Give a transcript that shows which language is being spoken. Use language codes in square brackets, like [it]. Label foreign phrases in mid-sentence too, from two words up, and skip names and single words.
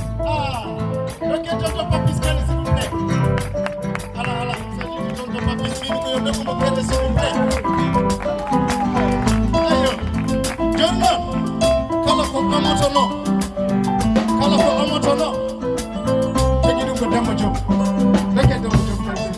[fr] Ah, le ghetto de Papis Kane, s'il vous plaît. [ff] Ala, ala, so yimɓe ɗon to maɓɓe, so yimɓe yo nokku mo kede, [fr] s'il vous plaît. [ff] Eyo, joni noon, kala ko amotono, kala ko amotono, jogi ɗum ko Demba Diop. Reke Demba Diop tan.